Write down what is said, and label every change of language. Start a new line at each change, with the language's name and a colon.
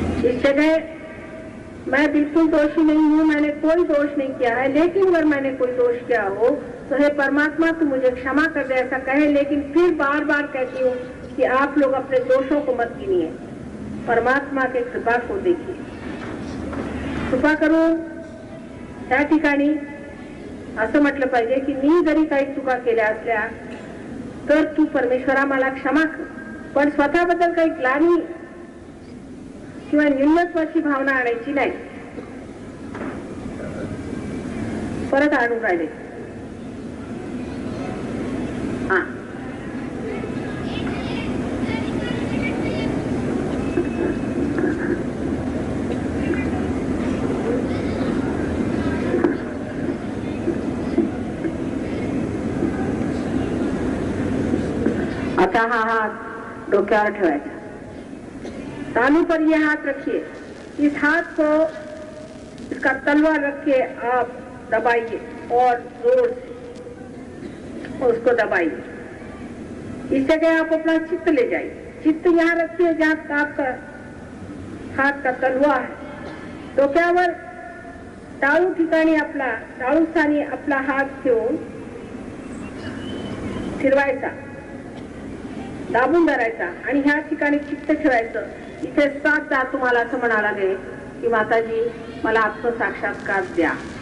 Hindi: इस जगह मैं बिल्कुल दोषी नहीं हूँ. मैंने कोई दोष नहीं किया है. लेकिन अगर मैंने कोई दोष किया हो तो हे परमात्मा तू मुझे क्षमा कर दे ऐसा कहे. लेकिन फिर बार बार कहती हूँ कि आप लोग अपने दोषों को मत गिनिए. परमात्मा के कृपा को देखिए.
Marathi: कृपा करून त्या ठिकाणी असं म्हटलं पाहिजे की मी जरी काही चुका केल्या असल्या तर तू परमेश्वरा मला क्षमा कर. पण स्वतःबद्दल काही ग्लानी किंवा न्यूनत्वाची भावना आणायची नाही. परत आणून राहिले. हा आता हा हाथ डोक्यावर ठेवायचा.
Hindi: तालू पर ये हाथ रखिए. इस हाथ को इसका तलवा रख के आप दबाइए और जोर से उसको दबाइए. इस जगह आप अपना चित्त ले जाइए. चित्त यहाँ रखिए जहाँ आपका हाथ का तलवा है.
Marathi: डोक्यावर टाळू ठिकाणी आपला टाळू स्थानी आपला हात ठेवून फिरवायचा, दाबून धरायचा आणि ह्या ठिकाणी चित्त ठेवायचं. इथे 7दा तुम्हाला असं म्हणावं लागेल की माताजी मला आत्मसाक्षात्कार द्या.